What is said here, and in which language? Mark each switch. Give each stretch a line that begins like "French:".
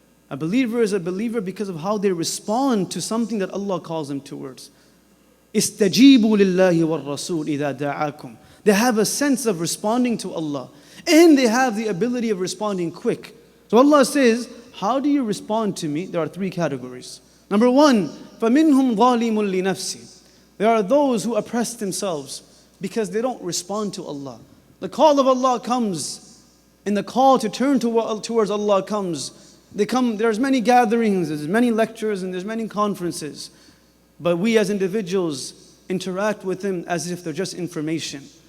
English: A believer is a believer because of how they respond to something that Allah calls them towards.
Arabic: Istajibu lillahi wal rasul idha da'akum.
English: They have a sense of responding to Allah, and they have the ability of responding quick. So Allah says, how do you respond to me? There are three categories. Number one,
Arabic: فَمِنْهُمْ ظَالِمٌ لِنَفْسِ.
English: There are those who oppress themselves because they don't respond to Allah. The call of Allah comes, and the call to turn towards Allah comes. There's many gatherings, there's many lectures, and there's many conferences. But we as individuals interact with them as if they're just information.